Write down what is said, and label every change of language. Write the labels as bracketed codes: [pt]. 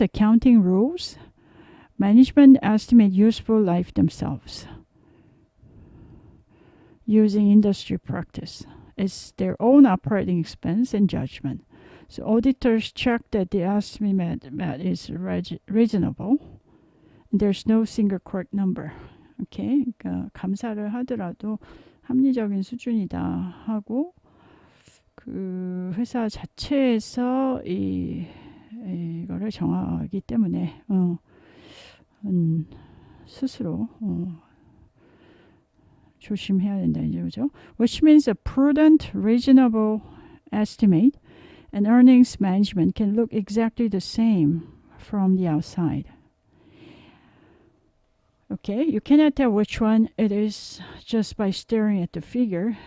[en] accounting rules, management estimate useful life themselves using industry practice. It's their own operating expense and judgment. So auditors check that the estimate is reasonable. There's no single correct number. [ko] Okay, 그러니까 감사를 하더라도 합리적인 수준이다 하고 그 회사 자체에서 이거를 정하기 때문에 스스로 조심해야 된다 이제 그죠? [en] Which means a prudent, reasonable estimate and earnings management can look exactly the same from the outside. Okay, you cannot tell which one it is just by staring at the figure.